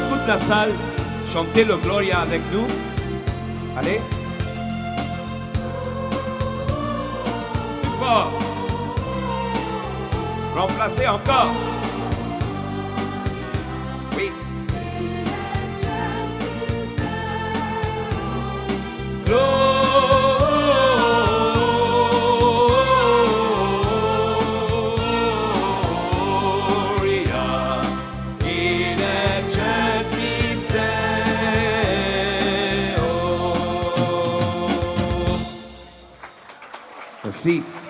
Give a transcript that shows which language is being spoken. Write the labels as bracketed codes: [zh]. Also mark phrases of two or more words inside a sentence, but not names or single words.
[fr] la salle, chantez le Gloria avec nous. Allez. Plus fort. Remplacez encore. Oui. [la] Gloria in excelsis Deo. [fr] Merci.